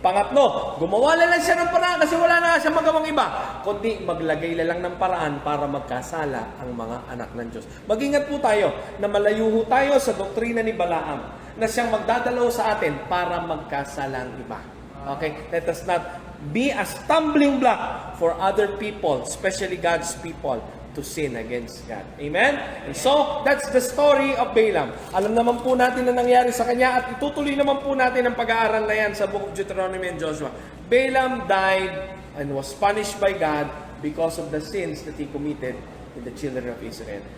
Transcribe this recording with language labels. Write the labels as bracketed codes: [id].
[tl] Pangatlo, gumawa lang siya ng paraan kasi wala na siya magawang iba, kundi maglagay lang ng paraan para magkasala ang mga anak ng Diyos. Mag-ingat po tayo na malayo tayo sa doktrina ni Balaam na siyang magdadalaw sa atin para magkasala ang iba. Okay? [en] Let us not be a stumbling block for other people, especially God's people, to sin against God. Amen? And so, that's the story of Balaam. [tl] Alam naman po natin na nangyari sa kanya at itutuloy naman po natin ang pag-aaral na yan sa Book of Deuteronomy and Joshua. [en] Balaam died and was punished by God because of the sins that he committed in the children of Israel.